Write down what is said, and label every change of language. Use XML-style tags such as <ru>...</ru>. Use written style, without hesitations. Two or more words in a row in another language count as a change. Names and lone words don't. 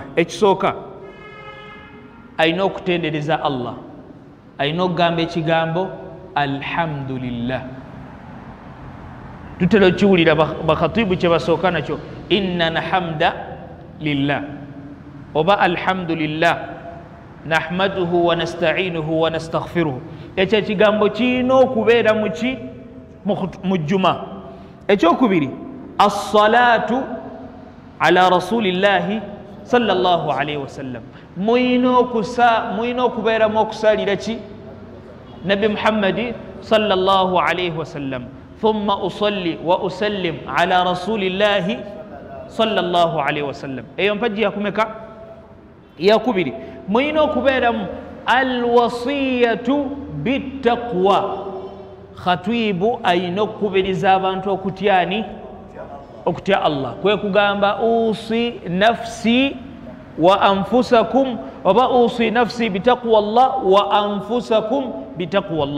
<lg>Ekisooka alina okutendereza Allah, alina okugamba ekigambo alhamdulillah. Tutera okiwulira bakhatibu kye basooka nakyo</lg> <ar>إن الحمد لله</ar> <lg>oba</lg> <ar>الحمد لله نحمده ونستعينه ونستغفره.</ar> <lg>Ekyo ekigambo kirina okubeera muki? Mu jjuma.</lg> <ar>Ekyokubiri الصلاة على رسول الله صلى الله عليه وسلم.</ar> <lg>Muyina okubeeramu okusalira ki?</lg> <ar>النبي محمد صلى الله عليه وسلم. ثم يصلي ويسلم على رسول الله صلى الله عليه وسلم.</ar> <lg>Eyo mpagi yakumeka? Yakubiri muyina okubeeramu</lg> <ar>الوصية بالتقوى.</ar> <lg>Khatibu ayina okukubiriza abantu okutyani? Okutya Allah. Kwe kugamba</lg> <ar>أوصي نفسي وأنفسكم oba أوصي نفسي بتقوى الله وأنفسكم بتقوى الله.</ar>